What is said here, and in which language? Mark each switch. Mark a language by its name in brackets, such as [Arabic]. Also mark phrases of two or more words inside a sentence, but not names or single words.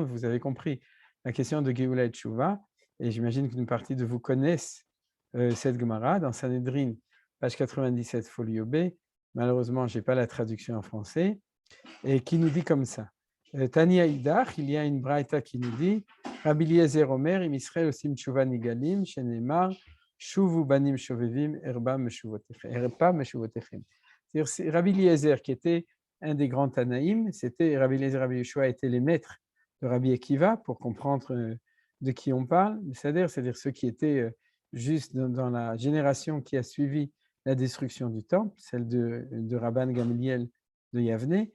[French] Vous avez compris la question de Géoula et Teshuvah, et j'imagine qu'une partie de vous connaissent cette Gemara dans Sanhedrin, page 97, folio B. Malheureusement, je n'ai pas la traduction en français, et qui nous dit comme ça. [Hebrew] תניא אידך, [French] il y a une braïta qui nous dit [Hebrew] רבי אליעזר אומר אם ישראל עושים תשובה נגאלים שנאמר שובו בנים שובבים ארפא משובתיכם. [French] C'est Rabbi Eliezer qui était un des grands Tanaïm, c'était Rabbi Eliezer, Rabbi Yeshua étaient les maîtres de Rabbi Akiva pour comprendre de qui on parle, c'est-à-dire ceux qui étaient juste dans la génération qui a suivi la destruction du temple, celle de Rabban Gamliel de Yavne.